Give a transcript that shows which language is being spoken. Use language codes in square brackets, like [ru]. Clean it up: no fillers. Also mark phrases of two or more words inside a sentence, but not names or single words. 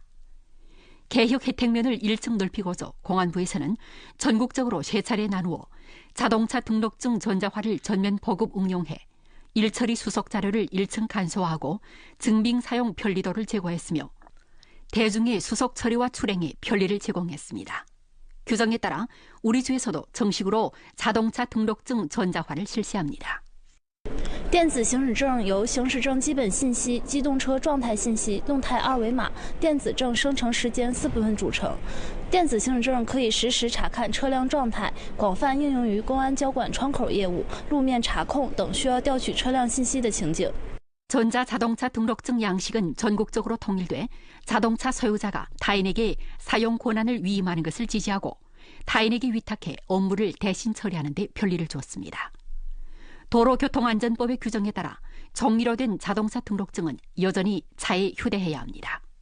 [ko] 개혁 혜택면을 1층 넓히고서 공안부에서는 전국적으로 3차례 나누어 자동차 등록증 전자화를 전면 보급 응용해 일처리 수속 자료를 1층 간소화하고 증빙 사용 편리도를 제고했으며 대중의 수속 처리와 출행에 편리를 제공했습니다. 규정에 따라 우리 주에서도 정식으로 자동차 등록증 전자화를 실시합니다. [zh] 电子行驶证由行驶证基本信息、机动车状态信息、动态二维码、电子证生成时间4部分组成。电子行驶证可以实时查看车辆状态，广泛应用于公安交管窗口业务、路面查控等需要调取车辆信息的情景。 [ko] 전자자동차 등록증 양식은 전국적으로 통일돼 자동차 소유자가 타인에게 사용 권한을 위임하는 것을 지지하고 타인에게 위탁해 업무를 대신 처리하는 데 편리를 줬습니다. 도로교통안전법의 규정에 따라 정의로 된 자동차 등록증은 여전히 차에 휴대해야 합니다.